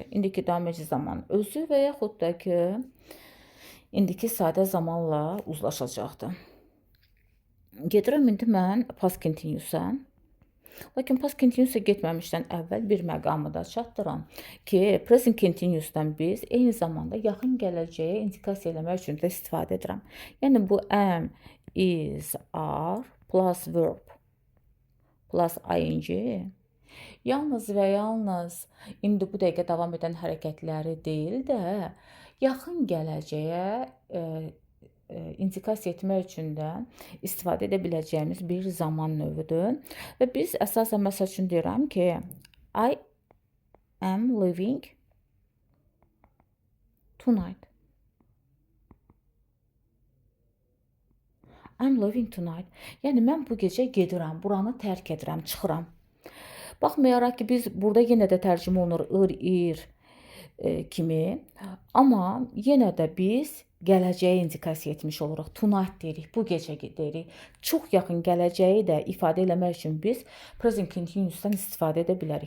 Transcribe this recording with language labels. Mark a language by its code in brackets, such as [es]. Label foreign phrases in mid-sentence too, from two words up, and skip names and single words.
[az] İndiki daim edici zaman özü və yaxud da ki, indiki sadə zamanla uzlaşacaqdır. Gedirəm indi mən [en] past continuous-a. [az] Lakin [en] past continuous-a [az] getməmişdən əvvəl bir məqamı da çatdıram ki, [en] present continuous-dan [az] biz eyni zamanda yaxın gələcəyə indikasiya eləmək üçün də istifadə edirəm. Yəni bu [en] am, is, are plus verb plus ing [az] yalnız və yalnız indi bu dəqiqə davam edən hərəkətləri deyil də, yaxın gələcəyə indikasiya etmək üçün də istifadə edə biləcəyimiz bir zaman növüdür. Və biz əsasən məsəl üçün deyirəm ki, [en] I am leaving tonight. I'm leaving tonight. [az] Yəni mən bu gecə gedirəm, buranı tərk edirəm, çıxıram. Baxmayaraq ki, biz burada yenə də tərcümə olunur ır, ir kimi, amma yenə də biz gələcəyə indikasiya etmiş oluruq. Tonight deyirik, bu gecə deyirik. Çox yaxın gələcəyi də ifadə eləmək üçün biz [en] present continuous-dan [az] istifadə edə bilərik.